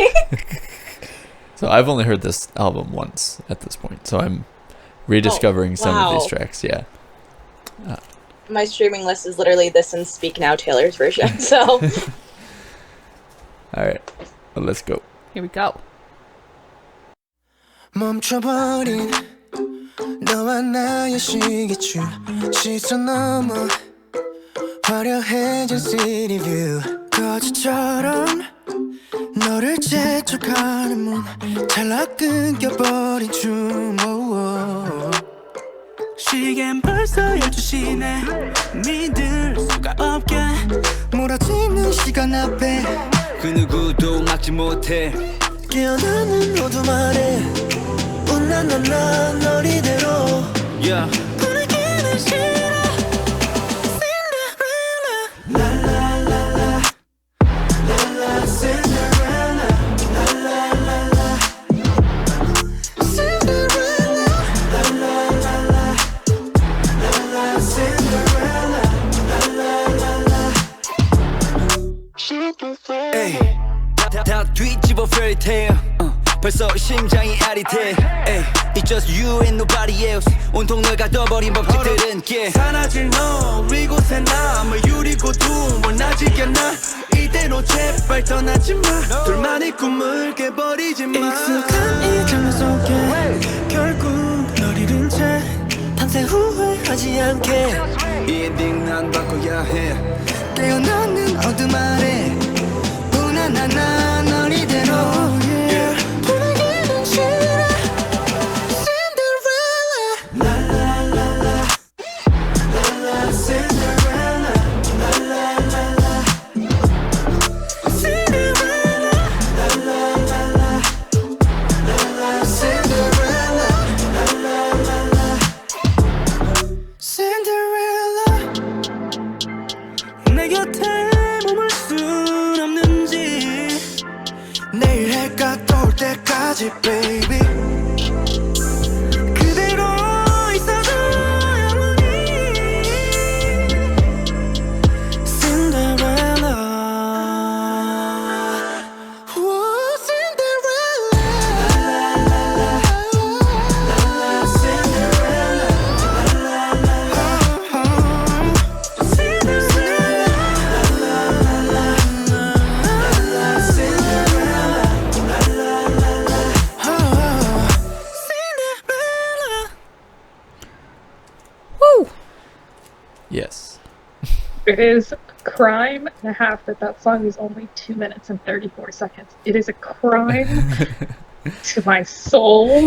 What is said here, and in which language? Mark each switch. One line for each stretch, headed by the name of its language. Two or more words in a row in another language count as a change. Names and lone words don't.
English: So I've only heard this album once at this point, so I'm rediscovering some of these wow. tracks. Yeah. My streaming list is literally this and Speak Now Taylor's version, so. All right. Well, let's go. Here we go.
Korean: 멈춰버린 너와 나의 시계줄 시선 넘어 화려해진
English: city view
Korean: 거지처럼 너를 재촉하는 문 찰나 끊겨버린 춤 시계는 벌써 12시네 믿을 수가 없게 몰아치는 시간 앞에 그 누구도 막지 못해 깨어나는 어둠 아래 운나나나 널 이대로 Yeah. 보내기는 싫어 Cinderella La la la la La la Cinderella La la la la Cinderella La la la la La la Cinderella La la la la Ay. 다 뒤집어
English: fairy tale.
Korean: 벌써 심장이 아릿해. Ay.
English: It's just you and nobody else.
Korean: 온통 널 가둬버린 법칙들은 yeah. 사라질 너 이곳에 남을 유리고 두물 나지게 나 이대로 제발 떠나지 마 둘만의 꿈을 깨버리지 마 익숙한 이 장면 속에 결국 널 잃은 채 밤새 후회하지 않게 이 엔딩 난 바꿔야 해. 깨어나는 어둠 아래 우나나나 널 이대로 yeah. 보내기는 싫어 Cinderella La la la la La la Cinderella La la la la Cinderella La la la la La la Cinderella La la la la Cinderella 내 곁에 머물 순 없는지 내일 해가 떠올 때까지 baby 그대로 있어줘 영원히 Cinderella Whoa, Cinderella La la la la La la Cinderella La la la la Cinderella La la la la Cinderella La la la la Cinderella Woo!
English: Yes. It is a crime and a half that that song is only 2 minutes and 34 seconds. It is a crime to my soul